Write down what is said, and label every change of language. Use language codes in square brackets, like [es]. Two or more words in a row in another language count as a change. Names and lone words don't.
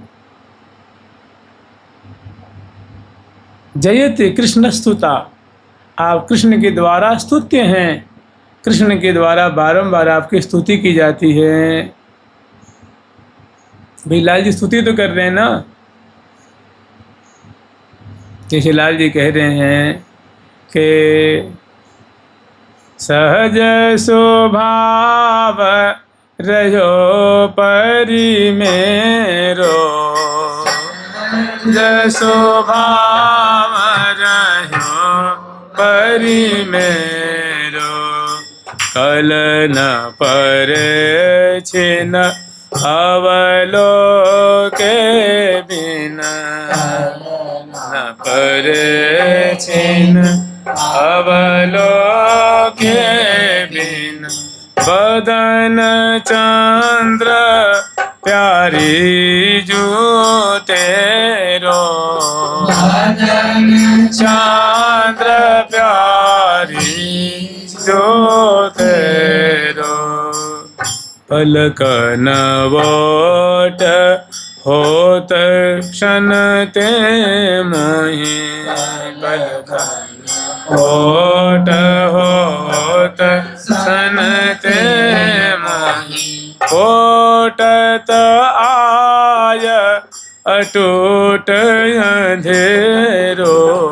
[sa] जयते कृष्ण स्तुता, [hi] आप कृष्ण के द्वारा स्तुत्य हैं, कृष्ण के द्वारा बारंबार आपकी स्तुति की जाती है। भाई लाल जी स्तुति तो कर रहे हैं ना, जैसे लाल जी कह रहे हैं कि [bra] सहज स्वभाव रहो परि मेरो, सहज स्वभाव रहो परि मेरो, कल न परे छिन अवलोके बिना, न परे छिन अवलोके बिन, बदन चंद्र प्यारी जो तेरो, बदन चंद्र प्यारी जो तेरो, पलकन वोट होत क्षण ते मोहि, पलकन वोट होत क्षण ते मोहि, ओटत आय अटूट अंधेरो,